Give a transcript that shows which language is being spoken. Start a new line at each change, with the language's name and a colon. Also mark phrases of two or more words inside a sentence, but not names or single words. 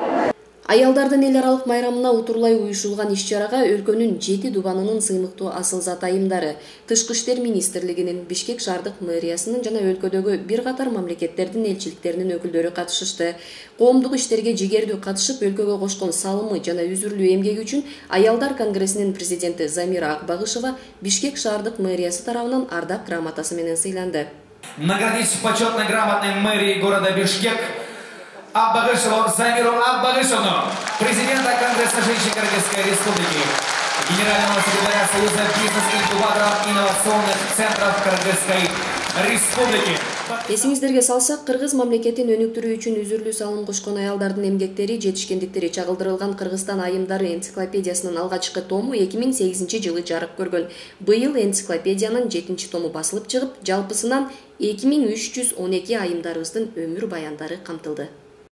Kyrgyz: Аялдардын эл аралык майрамына утурлай уюшулган иш-чарага өлкөнүн 7 дубанынын сыймыктуу асыл-зат айымдары, Тышкы иштер министрлигинин, Бишкек шаардык мэриясынын жана өлкөдөгү бир катар мамлекеттердин элчиликтеринин өкүлдөрү катышышты. Коомдук иштерге жигердүү катышып, өлкөгө кошкон салымы жана үзүрлүү эмгеги үчүн аялдар конгрессинин президенти Замира Акбагышева Бишкек шаардык мэриясы тарабынан ардак грамотасы менен сыйланды.
Russian: Наградить почетной грамотной мэрии города Бишкек Акбагышеву Замиру Акбагышевну, президента Конгресса женщин Кыргызской Республики, генерального секретаря Союза бизнес-инкубаторов инновационных центров Кыргызской Республики.
Kyrgyz: Эсиңиздерге салсак, Кыргыз мамлекетин өнүктүрүү үчүн үзүрлүү салым кошкон аялдардын эмгектери, жетишкендиктери чагылдырылган Кыргызстан айымдары энциклопедиясынын алгачкы тому 2008 жылы жарык көргөн. Быйыл энциклопедиянын 7-тому басылып чыгып, жалпысынан 2312 айымдарыбыздын өмүр баяндары камтылды.